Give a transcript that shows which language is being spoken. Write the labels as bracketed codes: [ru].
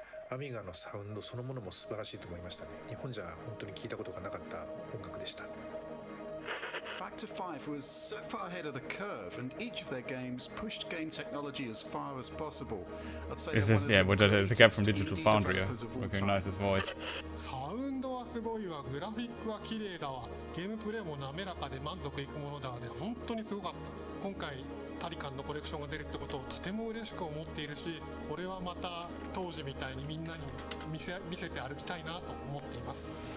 [ja] アミガのサウンドそのものも素晴らしいと思いましたね。日本じゃ本当に聞いたことがなかった音楽でした。 [en] Factor 5 was so far ahead of the curve, and each of their games pushed game technology as far as possible. I'd say is this, yeah, but it's a guy from Digital Foundry. Recognize his voice. [ja] サウンドはすごいわ、グラフィックは綺麗だわ、ゲームプレイも滑らかで満足いくものだわで、本当にすごかった。今回タリカンのコレクションが出るってことをとても嬉しく思っているし、これはまた当時みたいにみんなに見せて歩きたいなと思っています。